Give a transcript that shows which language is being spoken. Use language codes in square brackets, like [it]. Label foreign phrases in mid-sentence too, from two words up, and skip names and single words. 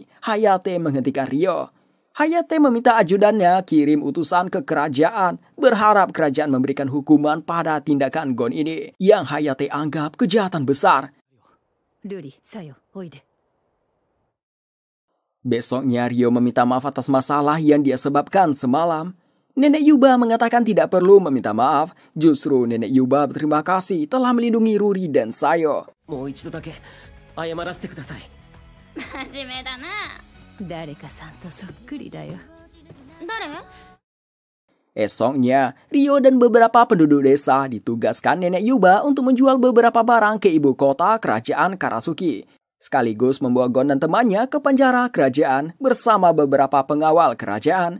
[id] Hayate menghentikan Ryo. Hayate meminta ajudannya kirim utusan ke kerajaan, berharap kerajaan memberikan hukuman pada tindakan Gon ini yang Hayate anggap kejahatan besar. [ja] Ruri, Sayo, oide. [id] Besoknya Ryo meminta maaf atas masalah yang dia sebabkan semalam. Nenek Yuba mengatakan tidak perlu meminta maaf. Justru Nenek Yuba berterima kasih telah melindungi Ruri dan Sayo. [ja] 誰かさんとそっくりだよ。 [id] Esoknya, Ryo dan beberapa penduduk desa ditugaskan Nenek Yuba untuk menjual beberapa barang ke ibu kota kerajaan Karasuki. Sekaligus membawa Gon dan temannya ke penjara kerajaan bersama beberapa pengawal kerajaan.